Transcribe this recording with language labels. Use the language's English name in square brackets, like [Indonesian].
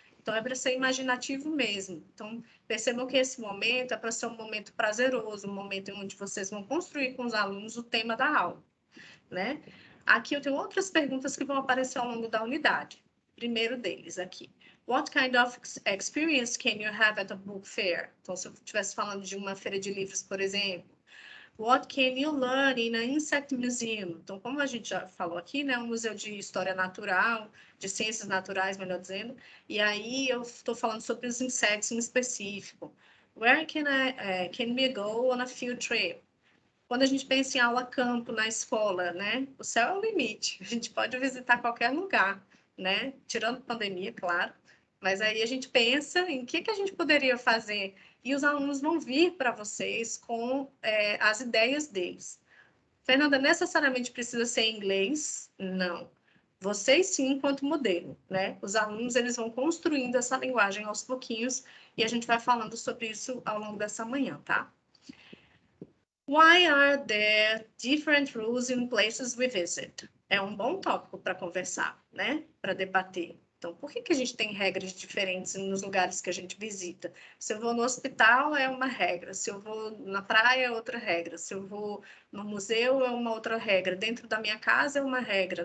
[Portuguese] Então, é para ser imaginativo mesmo. Então, percebam que esse momento é para ser um momento prazeroso, um momento onde vocês vão construir com os alunos o tema da aula, né? Aqui eu tenho outras perguntas que vão aparecer ao longo da unidade. Primeiro deles aqui. [English] What kind of experience can you have at a book fair? [Portuguese] Então, se eu estivesse falando de uma feira de livros, por exemplo. [English] What can you learn in an insect museum? [Portuguese] Então, como a gente já falou aqui, né, um museu de história natural, de ciências naturais, melhor dizendo, e aí eu estou falando sobre os insetos em específico. [English] Where can we go on a field trip? [Portuguese] Quando a gente pensa em aula campo na escola, né, o céu é o limite. A gente pode visitar qualquer lugar, né, tirando pandemia, claro. Mas aí a gente pensa em que a gente poderia fazer e os alunos vão vir para vocês com as ideias deles. Fernanda, necessariamente precisa ser em inglês? Não. Vocês sim, enquanto modelo, né? Os alunos, eles vão construindo essa linguagem aos pouquinhos e a gente vai falando sobre isso ao longo dessa manhã, tá? [English] Why are there different rules in places we visit? [Portuguese] É um bom tópico para conversar, né? Para debater. Então, por que a gente tem regras diferentes nos lugares que a gente visita? Se eu vou no hospital, é uma regra. Se eu vou na praia, é outra regra. Se eu vou no museu, é uma outra regra. Dentro da minha casa, é uma regra.